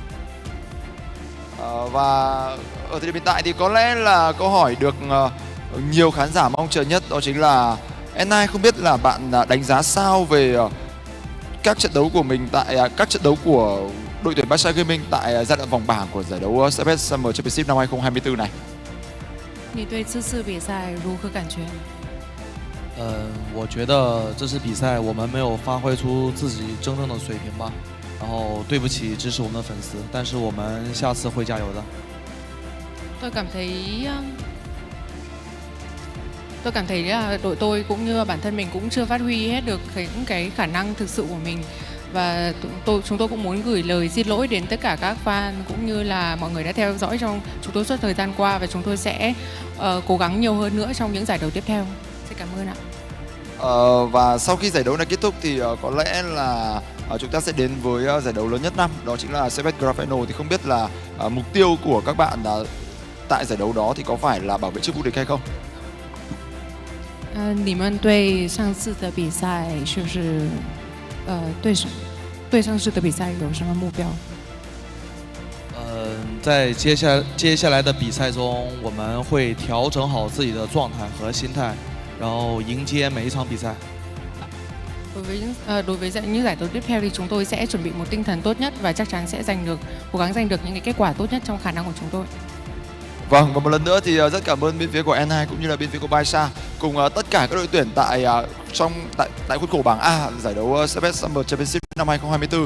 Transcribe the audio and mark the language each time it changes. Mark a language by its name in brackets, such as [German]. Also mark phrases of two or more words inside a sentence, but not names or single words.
[Vietnamese] Và ở thời điểm hiện tại thì có lẽ là câu hỏi được nhiều khán giả mong chờ nhất, đó chính là N9, không biết là bạn đánh giá sao về các trận đấu của mình tại các trận đấu của đội tuyển BaiSha Gaming tại giai đoạn vòng bảng của giải đấu CFS Summer Championship năm 2024 này. [Chinese] 你对这次比赛如何感觉？我觉得这次比赛我们没有发挥出自己真正的水平吧，然后对不起支持我们的粉丝，但是我们下次会加油的。 [Vietnamese] Tôi cảm thấy là đội tôi cũng như bản thân mình cũng chưa phát huy hết được cái khả năng thực sự của mình, và chúng tôi cũng muốn gửi lời xin lỗi đến tất cả các fan cũng như là mọi người đã theo dõi trong chúng tôi suốt thời gian qua, và chúng tôi sẽ cố gắng nhiều hơn nữa trong những giải đấu tiếp theo. Xin cảm ơn ạ. Và sau khi giải đấu này kết thúc thì có lẽ là chúng ta sẽ đến với giải đấu lớn nhất năm, đó chính là CFS Grand Final. Thì không biết là mục tiêu của các bạn tại giải đấu đó thì có phải là bảo vệ chức vô địch hay không? [Chinese] 你们对上次的比赛是不是对上次的比赛有什么目标？在接下来的比赛中，我们会调整好自己的状态和心态，然后迎接每一场比赛。 [Vietnamese] Đối với những giải đấu tiếp theo thì chúng tôi sẽ chuẩn bị một tinh thần tốt nhất và chắc chắn sẽ cố gắng giành được những cái kết quả tốt nhất trong khả năng của chúng tôi. Vâng, và một lần nữa thì rất cảm ơn bên phía của N2 cũng như là bên phía của BaiSha cùng tất cả các đội tuyển tại khuôn khổ bảng A giải đấu CFS Summer Championship năm 2024.